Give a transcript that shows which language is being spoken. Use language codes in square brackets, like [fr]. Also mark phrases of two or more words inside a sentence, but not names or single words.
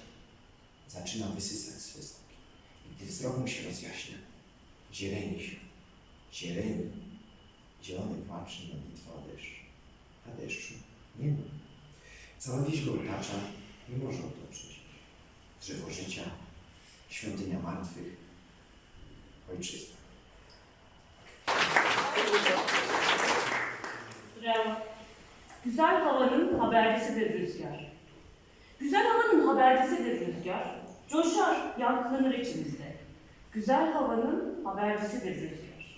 [pl] Zaczyna wysysać swe soki. I gdy wzrok mu się rozjaśnia, zieleni się. Zieleni. Zielony płacz i modlitwa o deszcz. A deszczu nie ma. Cała wieś go otacza, nie może otoczyć. Drzewo życia, świątynia martwych, ojczyzna. [tr] Güzel havanın habercisidir rüzgar. Güzel havanın habercisidir rüzgar. Coşar, yankılanır içimizde. Güzel havanın habercisidir rüzgar.